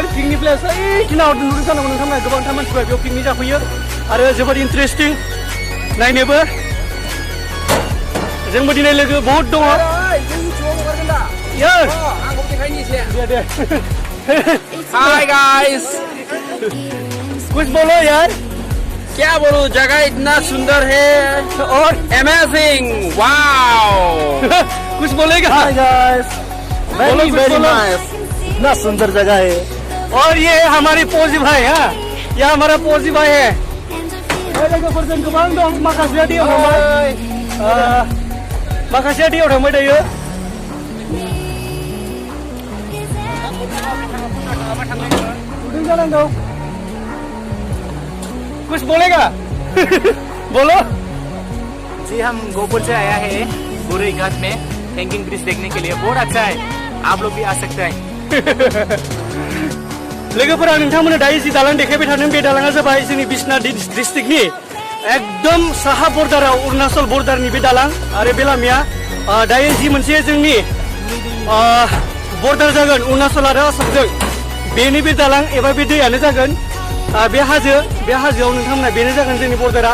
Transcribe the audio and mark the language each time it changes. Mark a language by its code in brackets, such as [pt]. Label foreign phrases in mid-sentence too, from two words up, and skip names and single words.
[en] picnic place [brx] ओइ दिनाव नुदों जानांगौ नोंथांमोना, गोबांथार मानसिफ्रा बेयाव पिकनिक जाफैयो आरो जोबोद इन्टारेस्टिं नायनोबो। जोंबो दिनै लोगो बहुत दङ। दे [en] hi guys. [hi] कुछ बोलो यार। क्या बोलूं, जगह इतना सुंदर है और [en] amazing, wow. [hi] कुछ बोलेगा? [en] hi guys, [hi] बोलो, वेरी कुछ वेरी बोलो। नाइस, इतना सुंदर जगह है। और ये है हमारी पोजी भाई। हाँ, यह हमारा पोजी भाई है। [brx] लोगोफोरजों गोबां दं, माखासेया दैयाव थांबाय, माखासेया दैयाव थांबाय दायो। नुदों जानांगौ। [hi] कुछ बोलेगा? बोलो। जी, हम गोकुल से आया है बुरई घाट में [en] hanging bridge [hi] देखने के लिए। बहुत अच्छा है, आप लोग भी आ सकते हैं। [brx] लोगोफोरा, नोंथांमोननो दायो जि दालां देखायबाय थादों, बे दालाङा जाबाय जोंनि बिश्वनाथ डिस्ट्रिक्टनि एकदम साहा बर्डाराव अरुणाचल बर्डारनि बे दालां आरो बे लामाया दायो जि मोनसे जोंनि बर्डार जागोन अरुणाचल आरो आसामजों, बेनि बे दालां एबा बे दैयानो जागोन बे हाजोआव नोंथांमोना बेनो जागोन जोंनि बर्डारा।